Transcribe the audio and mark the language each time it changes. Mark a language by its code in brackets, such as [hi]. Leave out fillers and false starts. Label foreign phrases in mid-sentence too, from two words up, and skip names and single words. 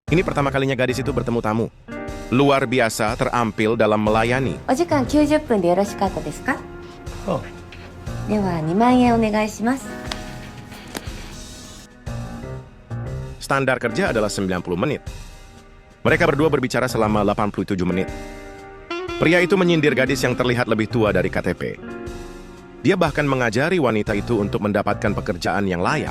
[id] Ini pertama kalinya gadis itu bertemu tamu. Luar biasa terampil dalam melayani. [ja] お時間90分でよろしかったですか？あでは2万円お願いします。 [id] Standar kerja adalah 90 menit. Mereka berdua berbicara selama 87 menit. Pria itu menyindir gadis yang terlihat lebih tua dari KTP. Dia bahkan mengajari wanita itu untuk mendapatkan pekerjaan yang layak.